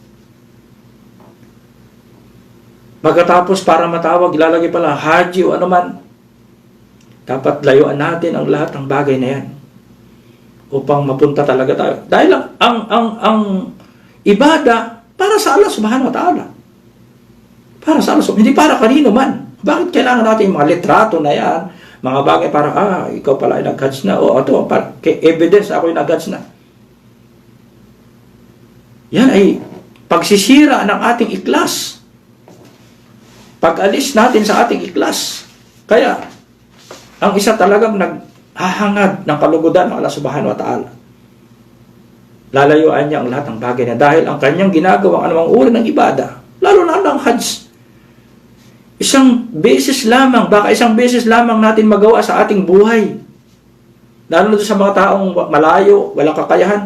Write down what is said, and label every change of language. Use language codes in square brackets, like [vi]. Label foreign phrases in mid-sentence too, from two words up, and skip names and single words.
[tl] Pagkatapos para matawag, ilalagay pala haji o anuman. Dapat layuan natin ang lahat ng bagay na yan upang mapunta talaga tayo. Dahil ang ibada para sa Allah [ar] سبحانه وتعالى. [tl] Para sa Allah, hindi para kanino man. Bakit kailangan natin yung mga litrato na yan? Mga bagay para, ikaw pala ay nag-Hajj na. O ito, evidence ako ay nag-Hajj na. Yan ay pagsisira ng ating ikhlas. Pag-alis natin sa ating ikhlas. Kaya, ang isa talagang naghahangad ng kalugudan ng Allah [ar] سبحانه وتعالى. [tl] Lalayuan niya ang lahat ng bagay na dahil ang kanyang ginagawa anumang uri ng ibada, lalo na ang Hajj. Isang beses lamang natin magawa sa ating buhay. Lalo na sa mga taong malayo, walang kakayahan.